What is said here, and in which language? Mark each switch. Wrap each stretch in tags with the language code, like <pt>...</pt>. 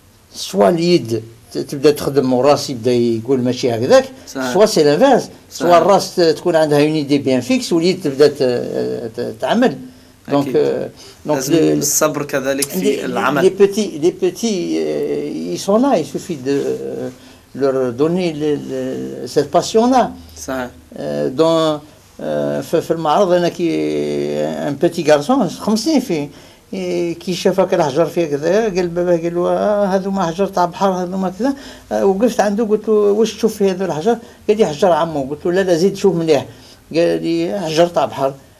<fr>Soit l'id,</fr> <ar>تبدا تخدم والراس يبدا يقول ماشي هكذاك،</ar> <fr>soit c'est l'inverse.</fr> <ar>soit الراس تكون عندها</ar> <fr>une idée bien fixe</fr> <ar>واليد تبدا تعمل.</ar> <fr>Donc</fr> <ar>الصبر كذلك في العمل.</ar> <fr>Les petits ils sont là, il suffit de leur donner cette passion-là. Dans</fr> <ar>في المعرض انا كي ان بيتي غارسون 5 سنين فيه كي شاف هكا الحجر فيه كذا قال باباه قال له هذوما حجر تاع بحر هذوما كذا. وقفت عنده قلت له واش تشوف في هذا الحجر؟ قال لي حجر عمو. قلت له لا زيد شوف مليح. قال لي حجر تاع بحر.</ar>